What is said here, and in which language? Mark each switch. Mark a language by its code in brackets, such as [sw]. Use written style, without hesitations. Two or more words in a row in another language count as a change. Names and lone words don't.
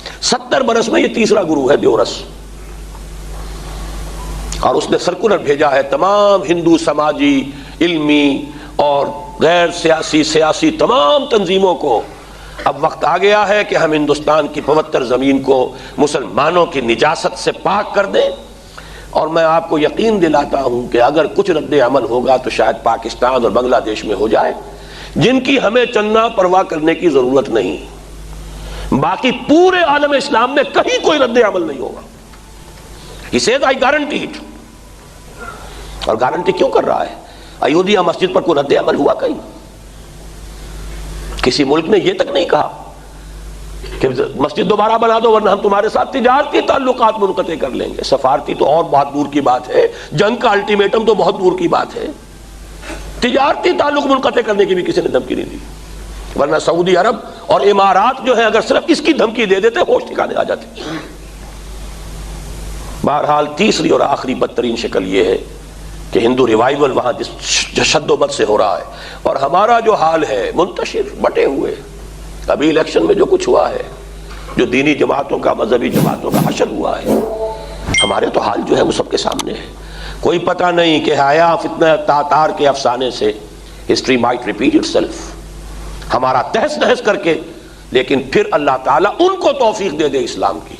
[ur] 70 برس میں یہ تیسرا گرو ہے دیورس، اور اس نے سرکولر بھیجا ہے تمام ہندو سماجی، علمی اور غیر سیاسی تمام تنظیموں کو، اب وقت آ گیا ہے کہ ہم ہندوستان کی پوتر زمین کو مسلمانوں کی نجاست سے پاک کر دیں۔ اور میں آپ کو یقین دلاتا ہوں کہ اگر کچھ رد عمل ہوگا تو شاید پاکستان اور بنگلہ دیش میں ہو جائے، جن کی ہمیں چندنا پرواہ کرنے کی ضرورت نہیں۔ باقی پورے عالم اسلام میں کہیں کوئی رد عمل نہیں ہوگا۔ [en] He says I guarantee it۔ [ur] اور گارنٹی کیوں کر رہا ہے؟ ایودھیا مسجد پر کوئی رد عمل ہوا کہیں؟ کسی ملک نے یہ تک نہیں کہا کہ مسجد دوبارہ بنا دو ورنہ ہم تمہارے ساتھ تجارتی تعلقات منقطع کر لیں گے۔ سفارتی تو اور بہت دور کی بات ہے، جنگ کا الٹیمیٹم تو بہت دور کی بات ہے، تجارتی تعلق منقطع کرنے کی بھی کسی نے دھمکی نہیں دی، ورنہ سعودی عرب اور امارات جو ہیں اگر صرف اس کی دھمکی دے دیتے ہوش ٹھکانے آ جاتے۔ بہرحال تیسری اور آخری بدترین شکل یہ ہے کہ ہندو ریوائیول وہاں جس شد و بد سے ہو رہا ہے، اور ہمارا جو حال ہے منتشر بٹے ہوئے، ابھی الیکشن میں جو کچھ ہوا ہے، جو دینی جماعتوں کا، مذہبی جماعتوں کا حشر ہوا ہے، ہمارے تو حال جو ہے وہ سب کے سامنے ہے۔ کوئی پتہ نہیں کہ حیا فتنہ تاتار کے افسانے سے [en] history might repeat it self, [ur] ہمارا تہس نہس کر کے، لیکن پھر اللہ تعالیٰ ان کو توفیق دے دے اسلام کی۔